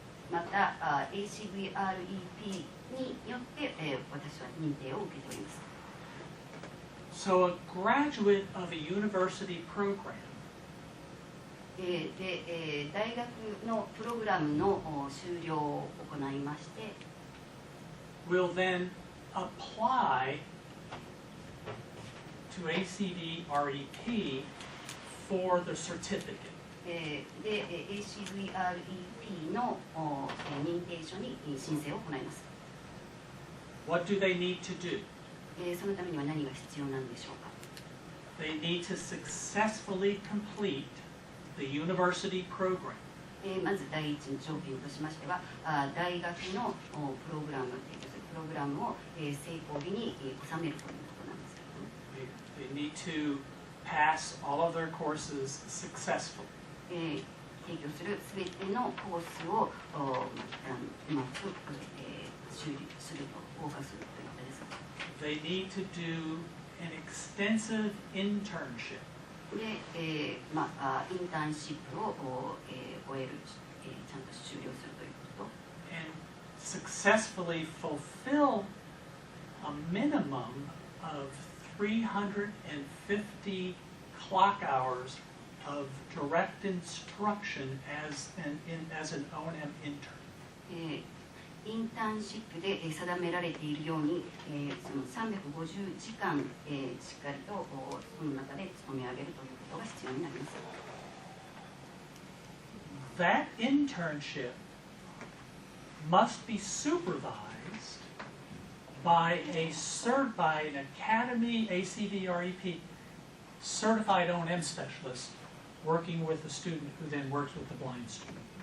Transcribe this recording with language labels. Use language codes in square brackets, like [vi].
[ja] また、ACDREP によって、私は認定を受けております。 [en] So a graduate of a university program [ja] で、大学のプログラムの修了を行いまして、 [en] will then apply to ACDREP for the certificate. [ja] で、ACDREP の認定書に申請を行います。 [en] What do they need to do? [ja] そのためには何が必要なんでしょうか。 [en] They need to successfully complete the university program. [ja] まず第一の条件としましては、大学のプログラムを成功日に収めるということなんですけども、 [en] They need to pass all of their courses successfully. [ja] 提供するすべてのコースをうまく修理すると合格するということです。 [en] They need to do an extensive internship. [ja] で、インターンシップを終える、ちゃんと終了するということと、 [en] And successfully fulfill a minimum of 350 clock hours of direct instruction as an O&M intern. [ja] インターンシップで定められているように、その350時間、しっかりとその中で勤め上げるということが必要になります。 [en] That internship must be supervised by an Academy ACDREP certified O&M specialist working with the student who then works with the blind student.